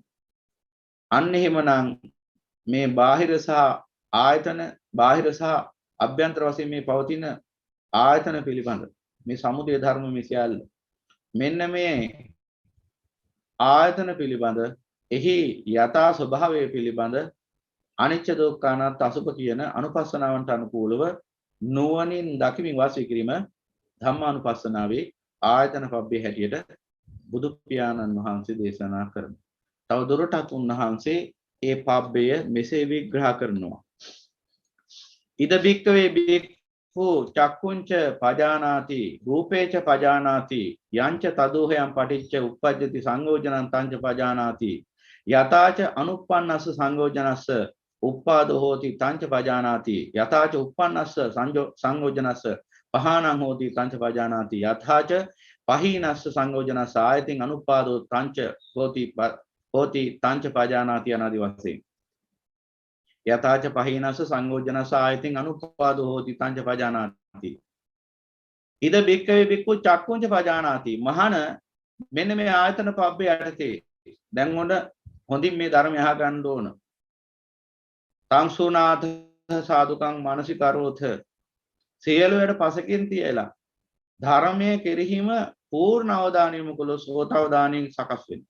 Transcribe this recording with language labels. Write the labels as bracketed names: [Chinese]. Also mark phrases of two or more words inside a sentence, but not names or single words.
[Sinhala] අන්න එහෙමනම් මේ බාහිර සහ ආයතන බාහිර සහ අභ්‍යන්තර වශයෙන් මේ පවතින ආයතන පිළිබඳ මේ සමුදය ධර්ම මේ සියල්ල මෙන්න මේ ආයතන පිළිබඳ එහි යථා ස්වභාවය පිළිබඳ අනිච්ච දුක්ඛ අනාත්ම අසුභ කියන අනුපස්සනාවන්ට අනුකූලව නුවණින් දකිමින් වාසය කිරීම ධම්මානුපස්සනාවේ ආයතන පබ්බේ හැටියට බුදු පියාණන් වහන්සේ දේශනා කරනවා. තව දුරටත් උන්වහන්සේ ඒ පබ්බය මෙසේ විග්‍රහ කරනවා. [Pali] ඉද බික්කවේ බික්ඛු චක්කුංච පජානාති රූපේච පජානාති යංච තදෝහයන් පටිච්ච උප්පජ්ජති සංයෝජනං තංච පජානාති යතාච අනුප්පන්නස්ස සංයෝජනස්ස උප්පාදෝ හෝති තංච පජානාති යතාච උප්පන්නස්ස සංයෝජනස්ස පහානං හෝති තංච පජානාති යතාච පහීනස්ස සංයෝජනස්ස ආයතින් අනුප්පාදෝ තංච හෝති තංච පජානාති [Sinhala] අනාදි වශයෙන් [Pali] යතාච පහීනස්ස සංයෝජනස්ස ආයතින් අනුප්පාදෝ හෝති තංච පජානාති ඉද බික්කවේ බික්කු චක්කුංච පජානාති [Sinhala] මහන මෙන්න මේ ආයතන පබ්බේ යටතේ දැන් හොඳින් මේ ධර්මය අහගන්න ඕන. [Pali] සංසුනාත සාදුකං මානසිකරෝත [Sinhala] සියලු වැඩ පසකින් තියලා ධර්මයේ කෙරෙහිම පූර්ණ අවධානය යොමු කළොත් සෝතවදානින් සකස් වෙනවා.